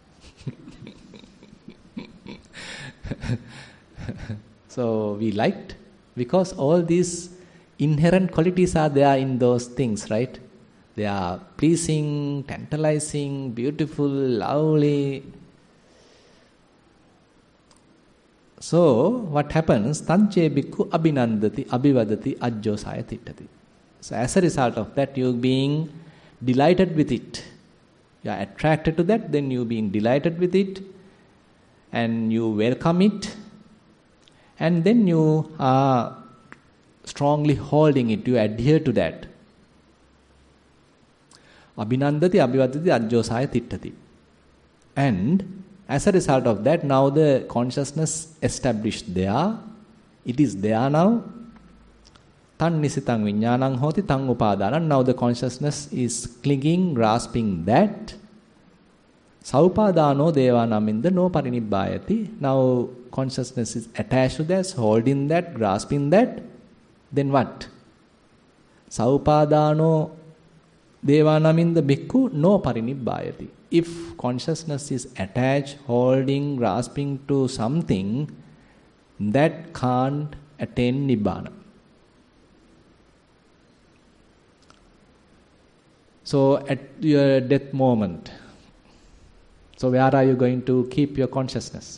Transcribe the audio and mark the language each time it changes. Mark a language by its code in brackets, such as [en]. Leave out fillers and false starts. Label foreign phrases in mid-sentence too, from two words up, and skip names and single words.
[en] So we liked, because all these inherent qualities are there in those things, right? They are pleasing, tantalizing, beautiful, lovely. So what happens? [pi] Tanche bhikkhu abhinandati abhivadati ajjosaya tittati. [en] So as a result of that, you being delighted with it. You are attracted to that, then you being delighted with it, and you welcome it, and then you are strongly holding it, you adhere to that. [pi] Abhinandati abhivadati ajjosaya tittati. [en] And as a result of that, now the consciousness established there, it is there now. [pi] Tan nisitang viññānaṁ hoti tang upadānaṁ. [en] Now the consciousness is clinging, grasping that. [pi] Saupadāno devānaminda no parinibbayati. [en] Now consciousness is attached to that, holding that, grasping that. Then what? [pi] Saupadāno devānaminda bhikkhu no parinibbayati. [en] If consciousness is attached, holding, grasping to something, that can't attain Nibbana. So at your death moment, so where are you going to keep your consciousness?